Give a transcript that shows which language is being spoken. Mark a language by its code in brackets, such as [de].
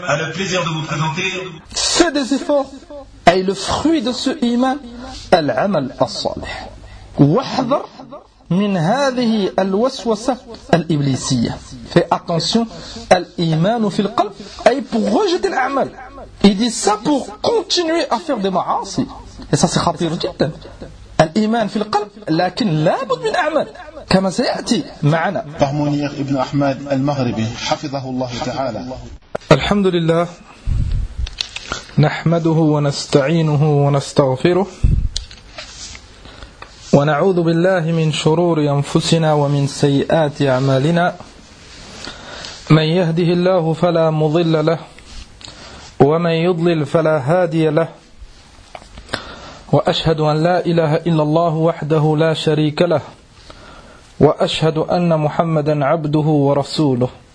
[fr] على plaisir de vous présenter. Fais des efforts et le fruit de ce iman, [ar] العمل الصالح. واحذر من هذه الوسوسة الإبليسية. [fr] Fais attention à l'iman [ar] في القلب [fr] et pour rejeter l'amal. Il dit ça pour continuer à faire des ma'asi. Et ça c'est [ar] خطير جدا. الإيمان في القلب لكن لابد من أعمال كما سيأتي معنا فهمونير ابن أحمد المغربي حفظه الله تعالى الحمد لله نحمده ونستعينه ونستغفره ونعوذ بالله من شرور أنفسنا ومن سيئات أعمالنا من يهده الله فلا مضل له ومن يضلل فلا هادي له وأشهد أن لا إله إلا الله وحده لا شريك له وأشهد أن محمدا عبده ورسوله